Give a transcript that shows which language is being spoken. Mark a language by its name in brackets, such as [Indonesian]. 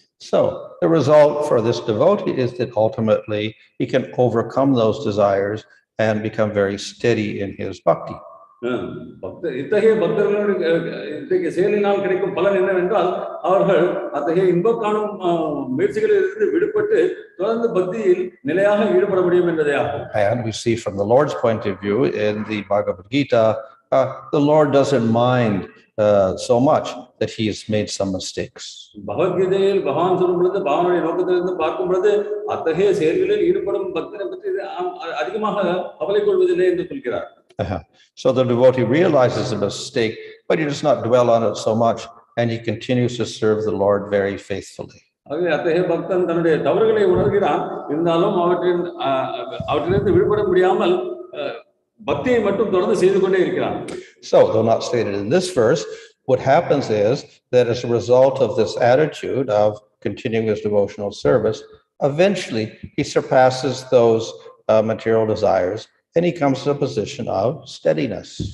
[English] So the result for this devotee is that ultimately he can overcome those desires and become very steady in his bhakti. [Tamil] இத்தகைய பக்தர்களுடைய செயலினால் கிடைக்கும் பலன் என்னவென்றால், அவர்கள் அத்தகைய இன்பம் காணும் முயற்சிகளில் இருந்து விடுபட்டு தொடர்ந்து பக்தியில் நிலையாக ஈடுபட முடியும் என்பதே ஆகும். [English] And we see from the Lord's point of view in the Bhagavad Gita, the Lord doesn't mind so much that he has made some mistakes. [Tamil] பகவத்கீதையில் பகவான் சொல்லும் பொழுது, பகவானுடைய நோக்கத்திலிருந்து பார்க்கும் பொழுது அத்தகைய செயல்களில் ஈடுபடும் பக்தனை பற்றி அதிகமாக கவலை கொள்வதில்லை என்று சொல்கிறார். [English] So the devotee realizes a mistake, but he does not dwell on it so much, and he continues to serve the Lord very faithfully. [Tamil] ஆகவே அத்தகைய பக்தன் தன்னுடைய தவறுகளை உணர்கிறான், இருந்தாலும் அவற்றிலிருந்து விடுபட முடியாமல் பக்தியை மட்டும் தொடர்ந்து செய்து கொண்டே இருக்கிறான். [English] So, though not stated in this verse, what happens is that as a result of this attitude of continuing his devotional service, eventually he surpasses those material desires and he comes to a position of steadiness.